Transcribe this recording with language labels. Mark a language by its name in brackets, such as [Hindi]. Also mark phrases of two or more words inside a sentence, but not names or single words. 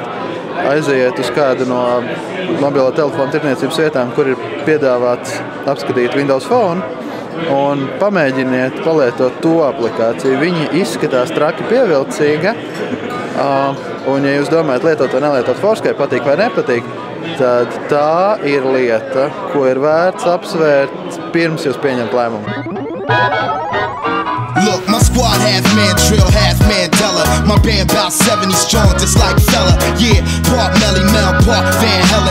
[Latvian] Aiziet uz kādu no mobilo telefonu tirniecības vietām, kur ir piedāvāts apskatīt Windows Phone, un pamēģiniet palietot to aplikāciju. Viņi izskatās traki pievilcīga, un ja jūs domājat lietot vai nelietot Foursquare, patīk vai nepatīk, tad tā ir lieta, ko ir vērts apsvērt pirms jūs pieņemt lēmumu. [English] Look, my squad half man drill, half Mandela. My band about 70 strong, just like fella. Yeah, part Melly Mel, part Van